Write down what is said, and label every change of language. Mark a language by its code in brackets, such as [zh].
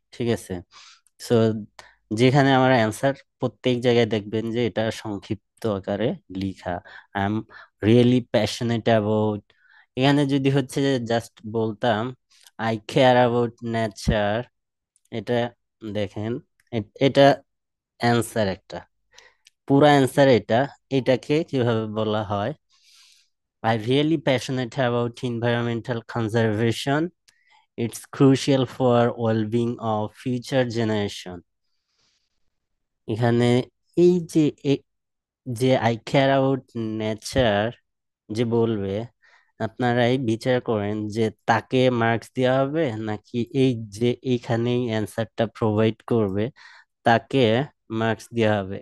[bn] ঠিক আছে, সো যেখানে আমার অ্যান্সার প্রত্যেক জায়গায় দেখবেন যে এটা সংক্ষিপ্ত আকারে লিখা, [en] I am really passionate about. [bn] এখানে যদি হচ্ছে যে জাস্ট বলতাম [en] I care about nature, [bn] এটা দেখেন, এটা অ্যান্সার একটা, পুরা অ্যান্সার এটা। এটাকে কিভাবে বলা হয়? [en] I really passionate about environmental conservation. It's crucial for well-being of future generation. [bn] এখানে এই যে যে [en] I care about nature [bn] যে বলবে, আপনারাই বিচার করেন যে তাকে মার্কস দেওয়া হবে নাকি এই যে এইখানেই অ্যান্সারটা প্রোভাইড করবে তাকে মার্কস দেওয়া হবে।